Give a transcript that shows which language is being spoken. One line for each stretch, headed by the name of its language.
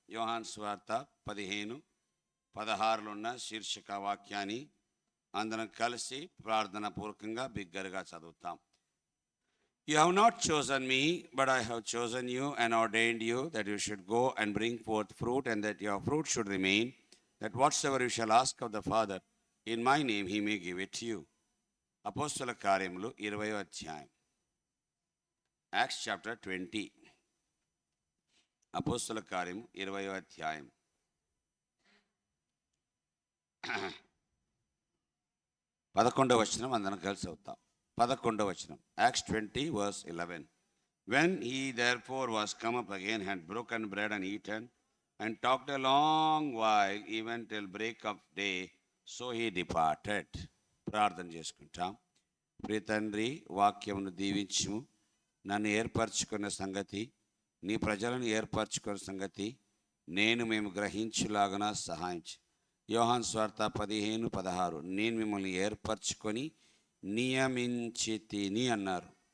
Telugu: యోహాను సువార్త 15:16 ఉన్న శీర్షిక వాక్యాన్ని అందరం కలిసి ప్రార్థన పూర్వకంగా బిగ్గరగా చదువుతాం.
English: You have not chosen me, but I have chosen you and ordained you that you should go and bring forth fruit, and that your fruit should remain, that whatsoever you shall ask of the Father in my name he may give it to you.
Telugu: అపోస్తల కార్యములు 20వ అధ్యాయం.
English: Acts chapter 20.
Telugu: అపోస్తల కార్యం 20వ అధ్యాయం. 11వ వచనం అందరం కలిసి అవుతాం. 11వ వచనం.
English: Acts 20 verse 11. When he therefore was come up again, had broken bread and eaten, and talked a long while, even till break of day, so he departed.
Telugu: ప్రార్థన చేసుకుంటాం. ప్రియ తండ్రి, వాక్యమును దీవించుము. నన్ను ఏర్పరచుకున్న సంగతి, నీ ప్రజలను ఏర్పరచుకున్న సంగతి మేము గ్రహించులాగన సహాయించు. యోహాను సువార్త 15:16. నేను మిమ్మల్ని ఏర్పరచుకొని నియమించి తిని అన్నారు.